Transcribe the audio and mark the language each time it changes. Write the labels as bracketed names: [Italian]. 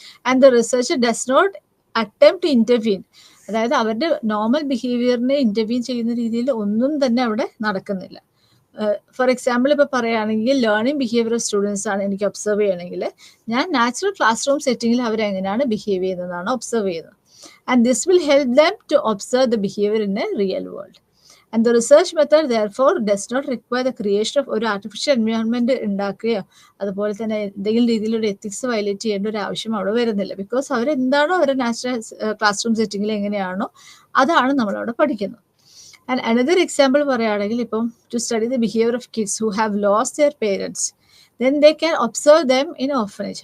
[English] And the researcher does not attempt to intervene. [Malayalam] അതായത് അവരുടെ normal ബിഹേവിയറിനെ intervene ചെയ്യുന്ന രീതിയിൽ ഒന്നും തന്നെ അവിടെ നടക്കുന്നില്ല. ഫോർ എക്സാമ്പിൾ ഇപ്പോൾ പറയുകയാണെങ്കിൽ [English] learning behaviour of students [Malayalam] ആണ് എനിക്ക് ഒബ്സർവ് ചെയ്യണമെങ്കിൽ ഞാൻ നാച്ചുറൽ ക്ലാസ് റൂം സെറ്റിങ്ങിൽ അവരെങ്ങനെയാണ് ബിഹേവ് ചെയ്യുന്നതാണ് ഒബ്സർവ് ചെയ്യുന്നത്. [English] And this will help them to observe the behavior in a real world. And the research method therefore does not require the creation of [Malayalam] ഒരു artificial environment ഉണ്ടാക്കുകയോ അതുപോലെ തന്നെ എന്തെങ്കിലും രീതിയിലൊരു ethics violate ചെയ്യേണ്ട ഒരു ആവശ്യം അവിടെ വരുന്നില്ല. ബിക്കോസ് അവരെന്താണോ അവരുടെ നാച്ചുറൽ ക്ലാസ് റൂം സെറ്റിങ്ങിൽ എങ്ങനെയാണോ അതാണ് നമ്മളവിടെ പഠിക്കുന്നത്. [English] and another example [Malayalam] പറയുകയാണെങ്കിൽ ഇപ്പം [English] To study the behaviour of kids who have lost their parents, then they can observe them in orphanage.